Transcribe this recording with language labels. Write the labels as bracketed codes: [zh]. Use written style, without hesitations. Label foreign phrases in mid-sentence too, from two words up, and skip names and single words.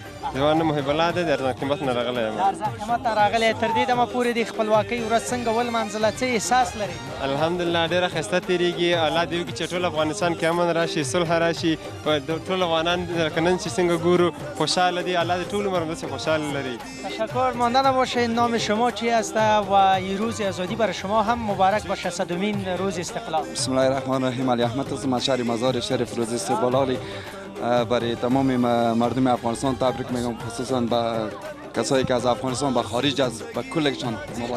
[ps] زما نوم محب الله دی، د ارزان قیمت نه راغلی یم. د ارزان قیمت نه راغلی. تر دې دمه پورې د خپلواکۍ ورځ څنګه ولمانځله؟ څه احساس لري؟ الحمدلله ډېره ښایسته تېرېږي. الله دې وکړي چې ټول افغانستان کې امن راشي، صلح راشي. ټول افغانان لکه نن چې څنګه ګورو خوشحاله دي. الله دې ټول عمر همداسې خوشحال لري. [fa] تشکر. ماندن باشه. نام شما چی است و این روز آزادی برای شما هم مبارک باشه. 100مین روز استقلال. [ar] بسم الله الرحمن الرحیم. [fa] علی احمد هستم از شهر مزار شریف. روز استقلال برای تمام مردم افغانستان تبریک میگم، خصوصا به کسایی که از افغانستان به خارج از به کلشان مبارک.